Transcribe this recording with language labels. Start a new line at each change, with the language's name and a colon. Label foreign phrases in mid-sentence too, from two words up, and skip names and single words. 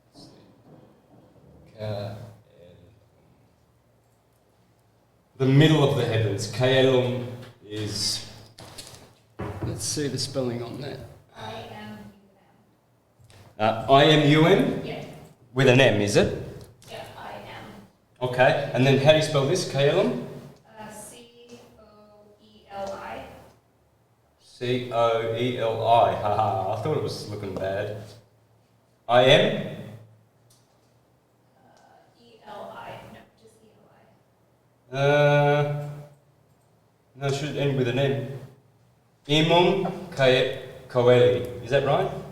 English: The middle of the heavens. Coelum is. Let's see the spelling on that. I-M-U-M? Yeah. With an M, is it? Yeah, I am. Okay, and then how do you spell this? Coelum? C-O-E-L-I. C-O-E-L-I. Haha, I thought it was looking bad. I-M? E-L-I. No, just E-L-I. No, it should end with an M.
Latin: Imum Coeli.
English: Is that right?